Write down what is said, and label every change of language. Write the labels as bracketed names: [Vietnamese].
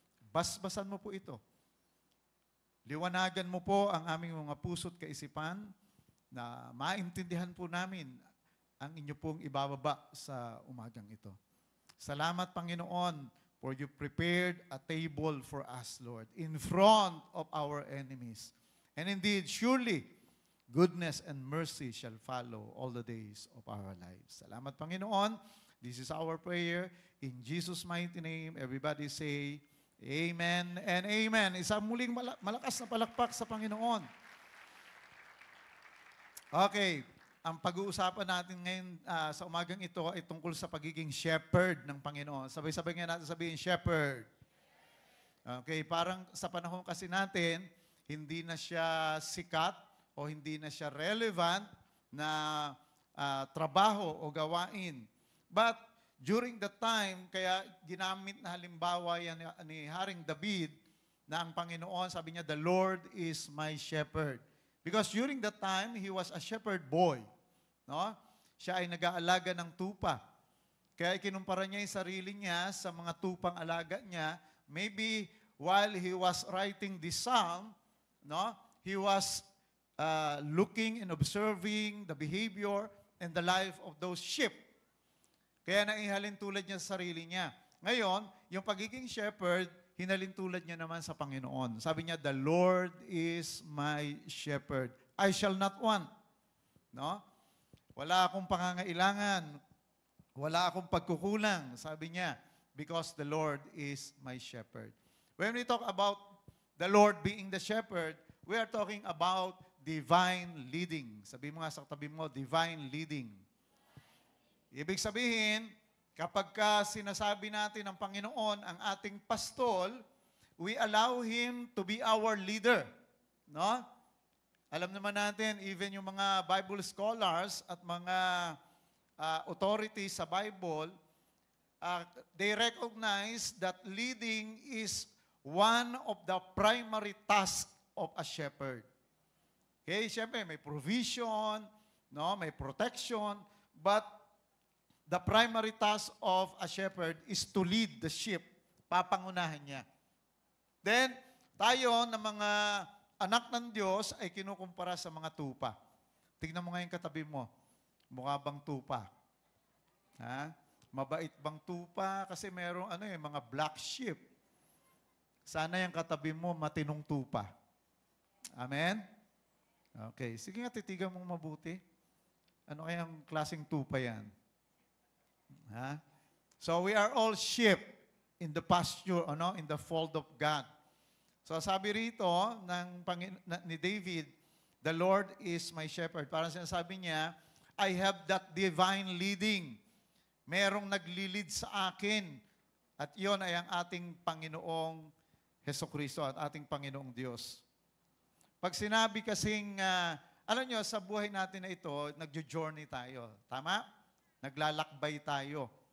[Filipino] Basbasan mo po ito. Liwanagan mo po ang aming mga puso't kaisipan na maintindihan po namin ang inyo pong ibababa sa umagang ito. Salamat, Panginoon, [English] for you prepared a table for us, Lord, in front of our enemies. And indeed, surely, goodness and mercy shall follow all the days of our lives. [Filipino] Salamat, Panginoon. [English] This is our prayer. In Jesus' mighty name, everybody say, Amen and Amen. [Filipino] Isang muling malakas na palakpak sa Panginoon. Okay, ang pag-uusapan natin ngayon sa umagang ito ay tungkol sa pagiging shepherd ng Panginoon. Sabay-sabay nga natin sabihin, shepherd. Okay, parang sa panahon kasi natin, hindi na siya sikat o hindi na siya relevant na trabaho o gawain. [English] But during the time, [Filipino] kaya ginamit na halimbawa yan ni Haring David na ang Panginoon, sabi niya, [English] "The Lord is my shepherd." Because during that time, he was a shepherd boy. No? [Filipino] Siya ay nag-aalaga ng tupa. Kaya kinumpara niya yung sarili niya sa mga tupang alaga niya. [English] Maybe while he was writing this psalm, no, he was looking and observing the behavior and the life of those sheep. [Filipino] Kaya naihalin tulad niya sa sarili niya. Ngayon, yung pagiging shepherd, hinalin tulad niya naman sa Panginoon. [English] Sabi niya, "The Lord is my shepherd. I shall not want." No? [Filipino] Wala akong pangangailangan. Wala akong pagkukulang. Sabi niya, [English] because the Lord is my shepherd. When we talk about the Lord being the shepherd, we are talking about divine leading. [Filipino] Sabi mo nga sa tabi mo, divine leading. Ibig sabihin, kapag sinasabi natin ng Panginoon ang ating pastol, [English] we allow Him to be our leader. [Filipino] No? Alam naman natin, [English] even yung mga Bible scholars at mga authorities sa Bible, they recognize that leading is one of the primary tasks of a shepherd. Okay, siyempre may provision, no, may protection, but the primary task of a shepherd is to lead the sheep. [Filipino] Papangunahan niya. Then, tayo na mga anak ng Diyos ay kinukumpara sa mga tupa. Tignan mo ngayon katabi mo. Mukha bang tupa? Ha? Mabait bang tupa? Kasi merong mga black sheep. Sana yung katabi mo matinong tupa. Amen? Okay. Sige nga, titigan mong mabuti. Ano kayang klaseng tupa yan? Ha? [English] So we are all sheep in the pasture, in the fold of God. [Filipino] So sabi rito ni David, [English] "The Lord is my shepherd." [Filipino] Parang sinasabi niya, [English] I have that divine leading. [Filipino] Merong naglilid sa akin. At yon ay ang ating Panginoong Hesukristo at ating Panginoong Diyos. Pag sinabi kasing, alam nyo, sa buhay natin na ito, nagjo-journey tayo. Tama? Naglalakbay tayo.